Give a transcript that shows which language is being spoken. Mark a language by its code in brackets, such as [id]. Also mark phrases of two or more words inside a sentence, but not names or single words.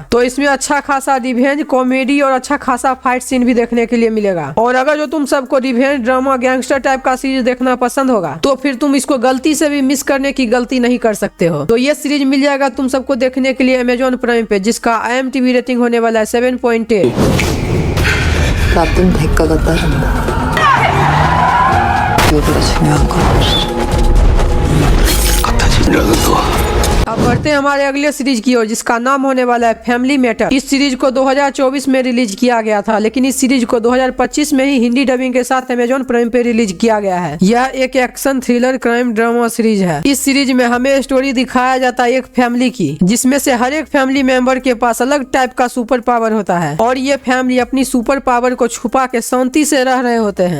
[hi] तो इसमें अच्छा खासा [en] revenge comedy [hi] और अच्छा खासा [en] fight scene [hi] भी देखने के लिए मिलेगा। और अगर जो तुम सबको [en] revenge drama gangster type [hi] का सीरीज देखना पसंद होगा तो फिर तुम इसको गलती से भी मिस करने की गलती नहीं कर सकते हो। तो ये सीरीज मिल जाएगा तुम सबको देखने के लिए Amazon प्राइम पे, जिसका IMDb रेटिंग होने वाला है 7.8। [ko] 나쁜 대가가 따른다. 요보다 중요한 건 없어. 같아지려는 너. [hi] अब अब बढ़ते हैं हमारे अगले सीरीज की ओर, जिसका नाम होने वाला है फैमिली मैटर। इस सीरीज को 2024 में रिलीज किया गया था, लेकिन इस सीरीज को 2025 में ही हिंदी डबिंग के साथ अमेजॉन प्राइम पे रिलीज किया गया है। यह एक [en] action thriller crime drama series [hi] है। इस सीरीज में हमें स्टोरी दिखाया जाता है एक फैमिली की, जिसमें से हर एक [en] family member [hi] के पास अलग टाइप का [en] super power [hi] होता है और ये फैमिली अपनी [en] super power [hi] को छुपा के शांति से रह रहे होते हैं।